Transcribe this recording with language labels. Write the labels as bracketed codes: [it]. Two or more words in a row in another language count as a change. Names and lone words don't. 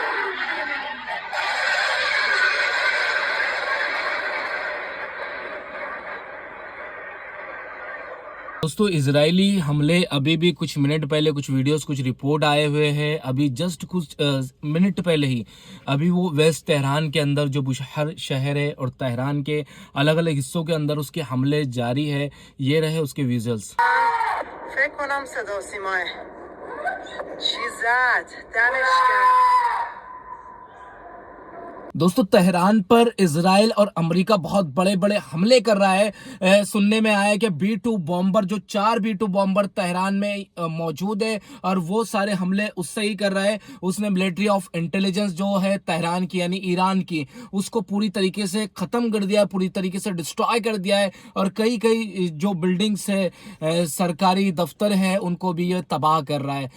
[hi] दोस्तों इजरायली हमले अभी भी कुछ मिनट पहले कुछ वीडियोस कुछ रिपोर्ट आए हुए हैं, अभी जस्ट कुछ मिनट पहले ही अभी वो वेस्ट तेहरान के अंदर जो बुशहर शहर है और तेहरान के अलग अलग हिस्सों के अंदर उसके हमले जारी है। ये रहे उसके विजुअल्स। [fa] فکر کنم صدا و سیماه چی زد دمش گرم [hi] दोस्तों तेहरान पर इजराइल और अमेरिका बहुत बड़े बड़े हमले कर रहा है। सुनने में आया है कि B-2 बॉम्बर, जो 4 B-2 बॉम्बर तेहरान में मौजूद है और वो सारे हमले उससे ही कर रहा है। उसने [en] military of intelligence [hi] जो है तेहरान की यानी ईरान की, उसको पूरी तरीके से खत्म कर दिया है, पूरी तरीके से डिस्ट्रॉय कर दिया है और कई कई जो बिल्डिंग्स है, सरकारी दफ्तर है, उनको भी ये तबाह कर रहा है।